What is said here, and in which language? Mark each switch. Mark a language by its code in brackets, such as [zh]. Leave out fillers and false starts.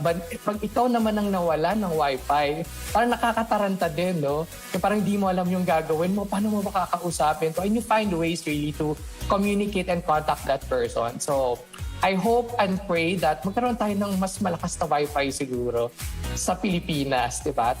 [tl] But pag ikaw naman ang nawala ng Wi-Fi, parang nakakataranta din, no? Kaya parang hindi mo alam yung gagawin mo, paano mo makakausapin to? [en] And you find ways really to communicate and contact that person. So, I hope and pray that [tl] magkaroon tayo ng mas malakas na Wi-Fi siguro sa Pilipinas, di ba?